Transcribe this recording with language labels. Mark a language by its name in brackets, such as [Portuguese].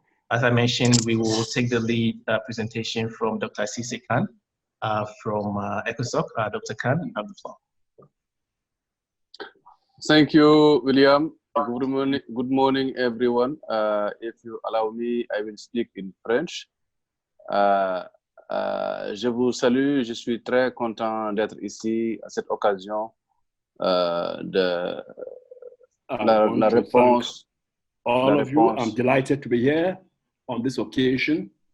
[English] As I mentioned, we will take the lead presentation from Dr. CISSE Kane from ECOSOCC. Dr. Kane, you have the floor. Thank you, William. Good morning, everyone. If you allow me, I will speak in French. [French] Je vous salue, je suis très content d'être ici à cette occasion de la réponse. [English] All of you, I'm delighted to be here on this occasion.